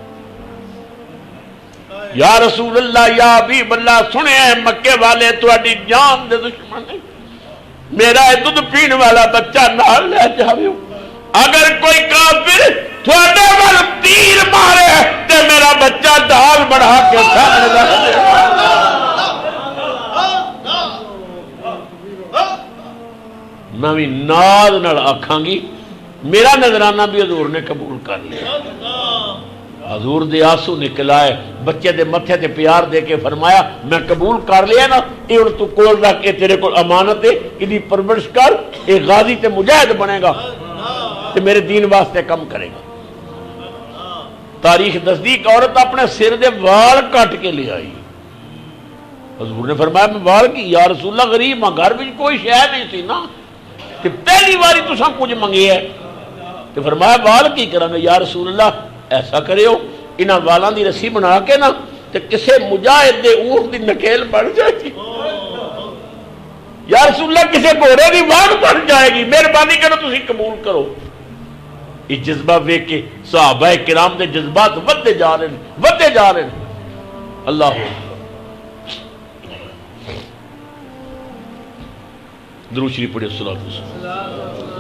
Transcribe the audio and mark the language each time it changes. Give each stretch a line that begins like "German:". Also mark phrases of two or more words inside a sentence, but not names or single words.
Arabic: یا رسول اللہ یا حبیب اللہ
Punjabi: سنے ہیں مکے والے تواڈی جان دے دشمن ہیں میرا دودھ پین والا بچہ نال لے جاویو اگر کوئی کافر تواڈے ول تیر مارے تے میرا بچہ ڈال بڑھا کے سامنے رکھ دے میں بھی ناز نال آکھاں گی میرا نظرانہ بھی حضور نے قبول کر لیا حضور دے آنسو نکل آئے بچے دے متھے تے پیار دے کے فرمایا میں قبول کر لیا نا یہ ہن تو کول رکھ کے تیرے کو امانت ہے ادی پرورش کر ایک غازی تے مجاہد بنے گا تے میرے دین واسطے کم کرے گا تاریخ تصدیق عورت اپنے سر دے وال کٹ کے لے آئی حضور نے فرمایا میں وال کی
Arabic: یا رسول اللہ
Punjabi: غریب ہاں گھر وچ کوئی شے نہیں سی نا تے پہلی باری تساں کچھ منگے ہے تے فرمایا وال کی کراں گے
Arabic: یا رسول اللہ
Punjabi: ایسا کرے ہو انہاں والاں دی رسی بنا کے نا تے کسے مجاہد دے اونٹ دی نکیل بڑھ جائے گی
Arabic: یا رسول اللہ
Punjabi: کسے گھوڑے دی واڑ بڑھ جائے گی مہربانی کرو تسی قبول کرو یہ جذبہ ویکھ کے صحابہ کرام دے جذبات ودے جا رہے ہیں اللہ درود شریف پڑھیں
Arabic: صلی اللہ علیہ وسلم